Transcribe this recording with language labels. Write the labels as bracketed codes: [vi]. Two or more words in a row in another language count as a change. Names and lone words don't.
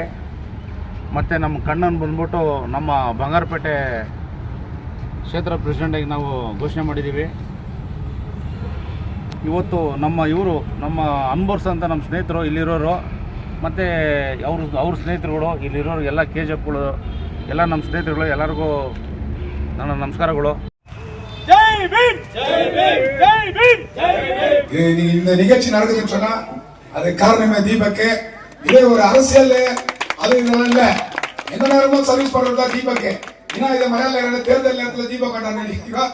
[kn] ಮತ್ತು ನಮ್ಮ ಕಣ್ಣನ್ನು ಬಂದ್ಬಿಟ್ಟು ನಮ್ಮ ಬಂಗಾರಪೇಟೆ ಕ್ಷೇತ್ರ ಪ್ರೆಸಿಡೆಂಟಾಗಿ ನಾವು ಘೋಷಣೆ ಮಾಡಿದ್ದೀವಿ. ಇವತ್ತು ನಮ್ಮ ಅನ್ಬೋರ್ಸ್ ಅಂತ ನಮ್ಮ ಸ್ನೇಹಿತರು ಇಲ್ಲಿರೋರು, ಮತ್ತು ಅವ್ರ ಸ್ನೇಹಿತರುಗಳು ಇಲ್ಲಿರೋರು ಎಲ್ಲ KGFಗಳು ಎಲ್ಲ ನಮ್ಮ ಸ್ನೇಹಿತರುಗಳು, ಎಲ್ಲರಿಗೂ ನನ್ನ ನಮಸ್ಕಾರಗಳು. [ta] இந்த நிகழ்ச்சி நடக்குதுன்னு சொன்னா அது காரணமே தீபக்கு. இதே ஒரு அரசியல் அது இதெல்லாம் இல்ல, எந்த நேரமும் சர்வீஸ் பண்றதா தீபக்கு. ஏன்னா இதை மலையாள தேர்தல் நேரத்தில் தீபக் கொண்டாடுறோம்.